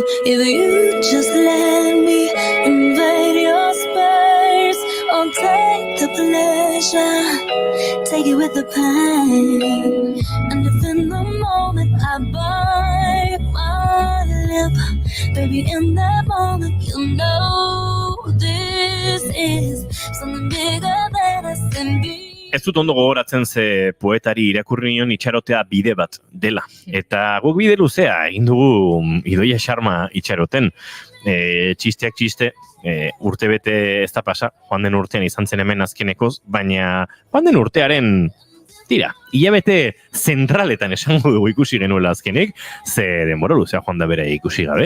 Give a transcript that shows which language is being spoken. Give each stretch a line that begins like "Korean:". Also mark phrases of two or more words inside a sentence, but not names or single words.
English: If you just let me invade your space, I'll take the pleasure, take it with the pain. And if in the moment I bite my lip, baby, in that moment you know this is something bigger than us and be.
Basque: Ez dut ondo gogoratzen ze poetari irakurri nion itxarotea bide bat dela. Eta guk bide luzea egin dugu Idoia Xarma itxaroten. Txisteak txiste, urte bete ez da pasa, joan den urtean izan zen hemen azkenekoz, baina joan den urtearen, tira, hilabete zentraletan esango dugu ikusi genuela azkenik, ze denbora luzea joan da bere ikusi gabe.